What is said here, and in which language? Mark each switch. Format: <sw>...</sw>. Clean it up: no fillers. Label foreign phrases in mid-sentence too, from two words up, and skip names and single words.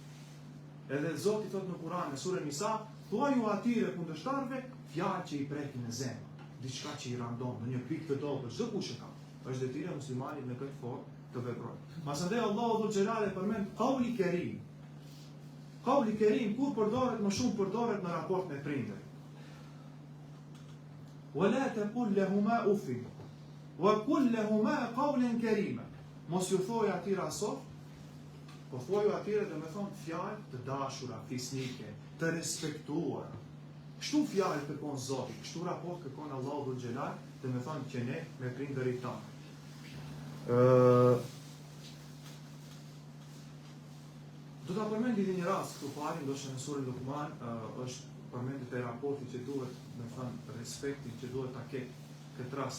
<sq>Edhe Zoti thot në Kur'an, në surën Nisa, thuaju atyre kundërshtarëve fjalë që i prekin në zemër, diçka që i randon në një pikë të dobët, çdo kush e ka. Është detyra e muslimanit në këtë formë të veprojë. Masandej Allahu Dhul Xhelal e përmend</sq> <ar>قولا كريما. قولا كريما</ar> <sq>kur përdoret më shumë përdoret në raport me prindërit.</sq> <ar>ولا تقل لهما أف. وقل لهما قولا كريما.</ar> <sq>Mos ju thoj atyre asof, po thuaju atyre dhe me thonë fjalë të dashura, fisnike, të respektuara. Kështu fjalë kërkon Zoti, kështu raport kërkon Allahu Dhul Xhelal, dhe me thonë që ne me prindërit tanë. Do ta përmendi një rast këtu pari, ndoshta në surën Luqman është përmendet e raportit që duhet, me thonë respektin që duhet ta ketë këtë rast.</sq>